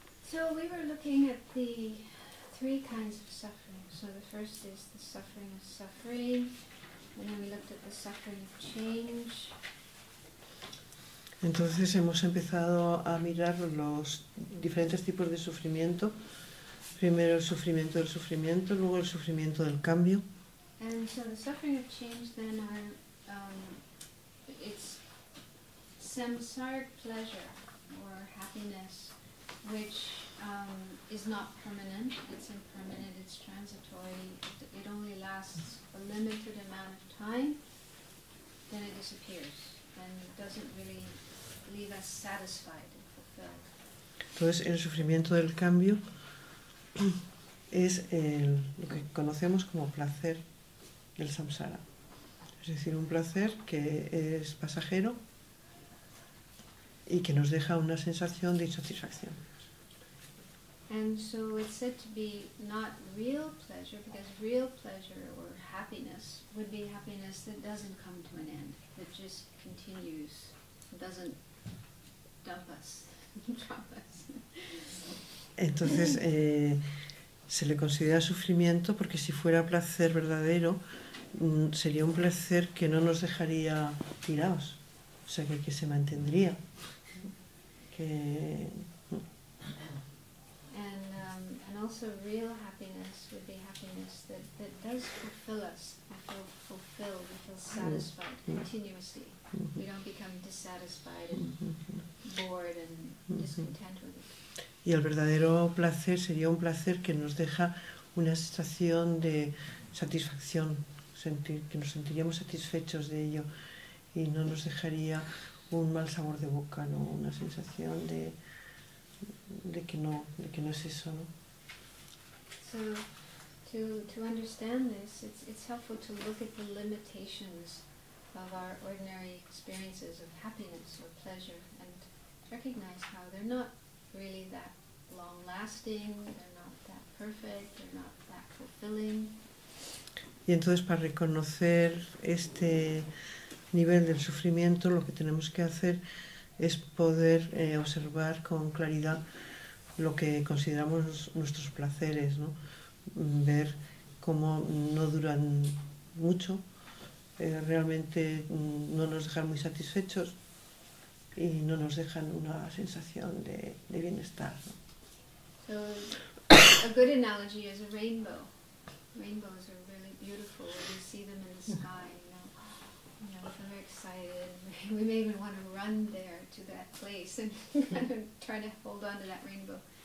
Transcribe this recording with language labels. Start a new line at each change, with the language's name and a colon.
English: So we were looking at the three kinds of suffering. So the first is the suffering of suffering, and then we looked at the suffering of change.
Spanish: Entonces hemos empezado a mirar los diferentes tipos de sufrimiento. Primero el sufrimiento del sufrimiento, luego el sufrimiento del cambio.
English: And so the suffering of change then are, it's samsaric pleasure or happiness, which is not permanent, it's impermanent, it's transitory, it only lasts a limited amount of time, then it disappears and doesn't really leave us satisfied and fulfilled.
Spanish: Entonces, el sufrimiento del cambio es lo que conocemos como placer del samsara. Es decir, un placer que es pasajero y que nos deja una sensación de insatisfacción.
English: And so it's said to be not real pleasure, because real pleasure or happiness would be happiness that doesn't come to an end, that just continues, doesn't dump us, drop us.
Spanish: Entonces, se le considera sufrimiento porque si fuera placer verdadero, sería un placer que no nos dejaría tirados, o sea, que se mantendría.
English: And also real happiness would be happiness that does fulfill us. We feel fulfilled, we feel satisfied continuously. We don't become dissatisfied and bored and discontent with it.
Spanish: Y el verdadero placer sería un placer que nos deja una sensación de satisfacción, que nos sentiríamos satisfechos de ello y no nos dejaría un mal sabor de boca, ¿no? Una sensación de que no es eso, ¿no?
English: So, to understand this, it's helpful to look at the limitations of our ordinary experiences of happiness or pleasure and recognize how they're not really that long-lasting, they're not that perfect, they're not that fulfilling.
Spanish: Y entonces, para reconocer este nivel del sufrimiento, lo que tenemos que hacer es poder observar con claridad lo que consideramos nuestros placeres, ¿no? Ver cómo no duran mucho, realmente no nos dejan muy satisfechos y no nos dejan una sensación de bienestar, ¿no?
English: So, a good analogy is a rainbow. Rainbows are really beautiful when you see them in the sky, you know, we're very excited. We may even want to run there to that place and kind of try to hold on to that rainbow.